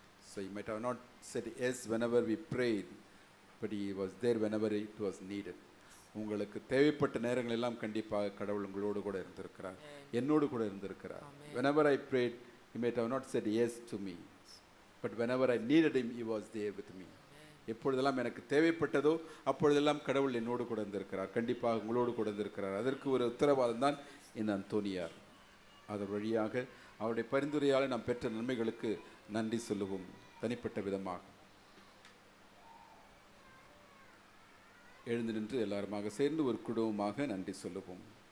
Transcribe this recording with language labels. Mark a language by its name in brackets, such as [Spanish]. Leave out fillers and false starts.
[English] So you might have not said yes whenever we prayed, but he was there whenever it was needed. [Tamil] உங்களுக்கு தேவைப்பட்ட நேரங்கள் எல்லாம் கண்டிப்பாக கடவுள் உங்களோடு கூட இருந்திருக்கிறார், என்னோடு கூட இருந்திருக்கிறார். [English] Whenever I prayed, he might have not said yes to me, but whenever I needed him, he was there with me. [Tamil] எப்பொழுதெல்லாம் எனக்கு தேவைப்பட்டதோ அப்பொழுதெல்லாம் கடவுள் என்னோடு கூட இருந்திருக்கிறார், கண்டிப்பாக உங்களோடு கூட இருந்திருக்கிறார். அதற்கு ஒரு உத்தரவாதம் தான் இந்த அந்தோனியார். அதன் வழியாக அவருடைய பரிந்துரையால் நாம் பெற்ற நன்மைகளுக்கு நன்றி சொல்லுவோம். தனிப்பட்ட விதமாக எழுந்து நின்று எல்லாருமாக சேர்ந்து ஒரு குடும்பமாக நன்றி சொல்லுவோம்.